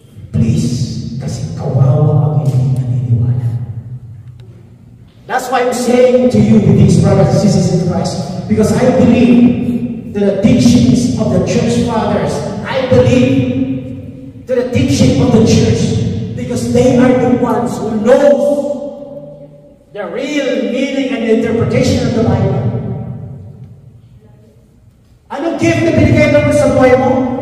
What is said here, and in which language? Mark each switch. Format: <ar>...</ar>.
<tl>Please, kasi kawawa ang hindi naniniwala.</tl> <en>That's why I'm saying to you, these brothers and sisters in Christ, because I believe to the teachings of the church fathers. I believe to the teaching of the church, because they are the ones who know the real meaning and interpretation of the Bible.</en> <tl>Anong gift na binigay naman sa buhay mo?</tl>